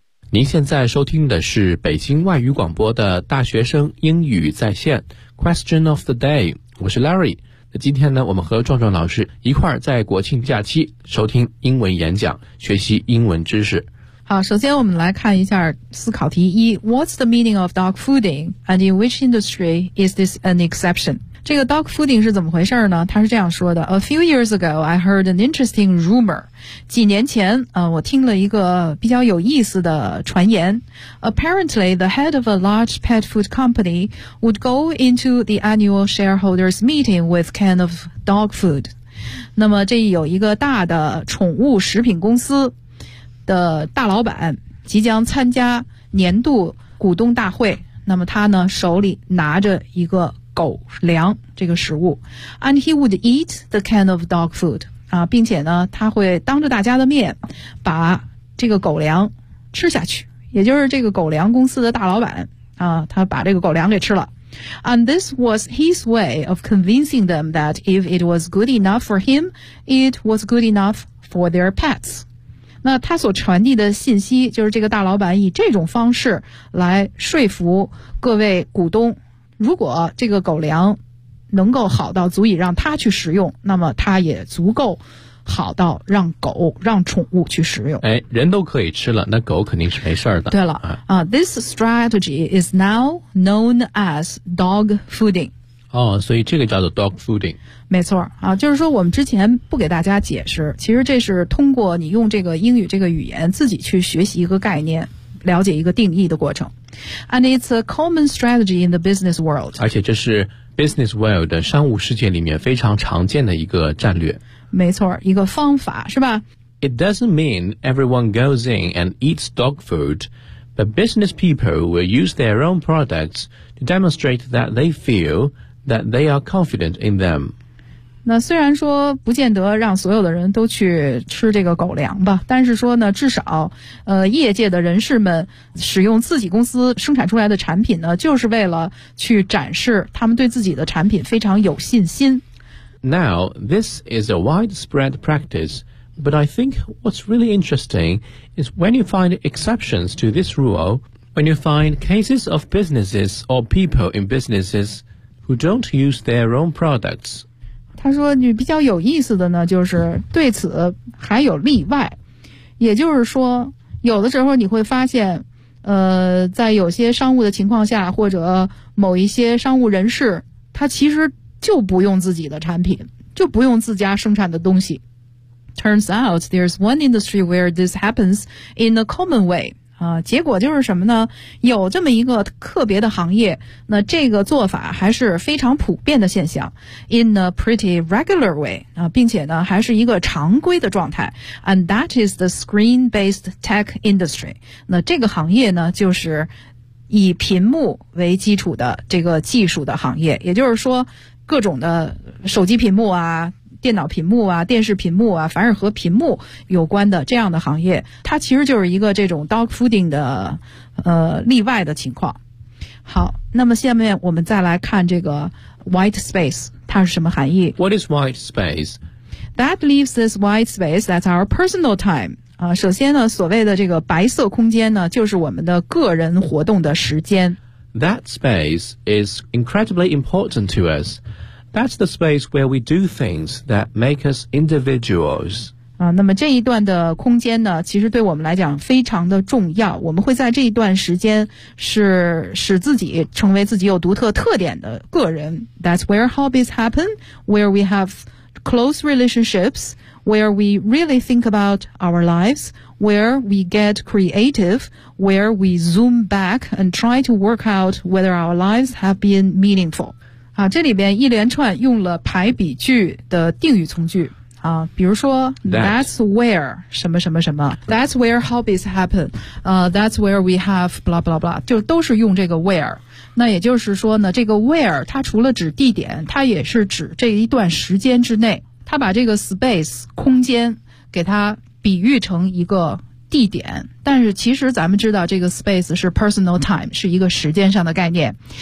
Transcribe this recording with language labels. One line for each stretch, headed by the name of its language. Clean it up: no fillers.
Chinese: 您现在收听的是北京外语广播的大学生英语在线 Question of the day， 我是 Larry。那今天呢，我们和壮壮老师一块儿在国庆假期收听英文演讲，学习英文知识。好，首先我们来看一下思考题一。
English: What's the meaning of dog fooding? And in which industry is this an exception?
Chinese: 这个 dog fooding 是怎么回事呢？他是这样说的。
English: A few years ago, I heard an interesting rumor.
Chinese: 几年前，我听了一个比较有意思的传言。
English: Apparently, the head of a large pet food company would go into the annual shareholders meeting with a can of dog food.
Chinese: 那么这有一个大的宠物食品公司的大老板即将参加年度股东大会，那么他呢手里拿着一个狗粮这个食物 ，
English: and he would eat the can of dog food
Chinese: 啊，并且呢他会当着大家的面把这个狗粮吃下去，也就是这个狗粮公司的大老板啊，他把这个狗粮给吃了。
English: And this was his way of convincing them that if it was good enough for him, it was good enough for their pets.
Chinese: 那他所传递的信息就是这个大老板以这种方式来说服各位股东，如果这个狗粮能够好到足以让他去食用，那么他也足够好到让狗让宠物去食用。哎，人都可以吃了，那狗肯定是没事的。对了啊，
English: This strategy is now known as dog fooding。
Chinese: 哦，所以这个叫做 dog fooding。没错啊，就是说我们之前不给大家解释，其实这是通过你用这个英语这个语言自己去学习一个概念，了解一个定义的过程。
English: And it's a common strategy in the business world.
Chinese: 而且这是 business world 的商务世界里面非常常见的一个战略。没错，一个方法是吧？
English: It doesn't mean everyone goes in and eats dog food, but business people will use their own products to demonstrate that they feel that they are confident in them.
Chinese: 那虽然说不见得让所有的人都去吃这个狗粮吧，但是说呢，至少业界的人士们使用自己公司生产出来的产品呢，就是为了去展示他们对自己的产品非常有信心。
English: Now, this is a widespread practice, but I think what's really interesting is when you find exceptions to this rule, when you find cases of businesses or people in businesses who don't use their own products.
Chinese: 他说你比较有意思的呢，就是对此还有例外，也就是说有的时候你会发现在有些商务的情况下，或者某一些商务人士，他其实就不用自己的产品，就不用自家生产的东西。
English: Turns out there's one industry where this happens in a common way
Chinese: 结果就是什么呢，有这么一个特别的行业，那这个做法还是非常普遍的现象
English: in a pretty regular way
Chinese: 并且呢还是一个常规的状态。
English: And that is the screen based tech industry.
Chinese: 那这个行业呢就是以屏幕为基础的这个技术的行业，也就是说各种的手机屏幕啊，电脑屏幕啊，电视屏幕啊，凡是和屏幕有关的这样的行业，它其实就是一个这种 dog fooding 的例外的情况。好，那么下面我们再来看这个 white space， 它是什么含义？
English: What is white space? That leaves this white space. That's our personal time.
Chinese: 首先呢，所谓的这个白色空间呢，就是我们的个人活动的时间。
English: That space is incredibly important to us.That's the space where we do things that make us individuals.
Chinese: 那么这一段的空间呢，其实对我们来讲非常的重要。我们会在这一段时间是使自己成为自己有独特特点的个人。
English: That's where hobbies happen, where we have close relationships, where we really think about our lives, where we get creative, where we zoom back and try to work out whether our lives have been meaningful.
Chinese: 好，这里边一连串用了排比句的定语从句。比如说
English: that's where 什么什么什么 that's where hobbies happen that's where we have blah blah
Chinese: blah 就都是用这个 where 那也就是说呢这个 where 它除了指地点它也是指这一段时间之内它把这个 space 空间给它比喻成一个地点但是其实咱们知道这个 space 是 personal time 是一个时间上的概念